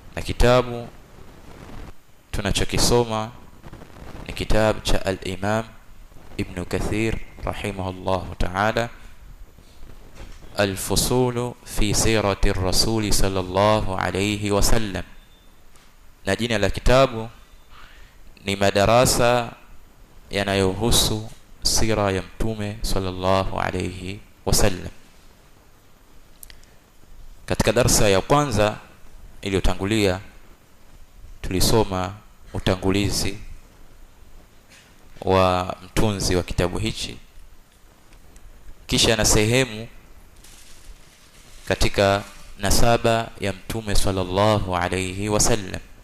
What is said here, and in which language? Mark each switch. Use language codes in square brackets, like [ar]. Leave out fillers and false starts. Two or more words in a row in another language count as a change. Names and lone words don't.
[sw] na kitabu tunachokisoma ni kitabu cha al-Imam Ibn Kathir [ar] رحمه الله تعالى, [sw] al-Fusul fi sirati ar-Rasul [ar] صلى الله عليه وسلم, [sw] na jina la kitabu ni madarasa yanayohusu sira ya mtume [ar] صلى الله عليه وسلم. [sw] Katika darasa ya kwanza iliyotangulia tulisoma utangulizi wa mtunzi wa kitabu hichi, kisha na sehemu katika nasaba ya mtume [ar] صلى الله عليه وسلم,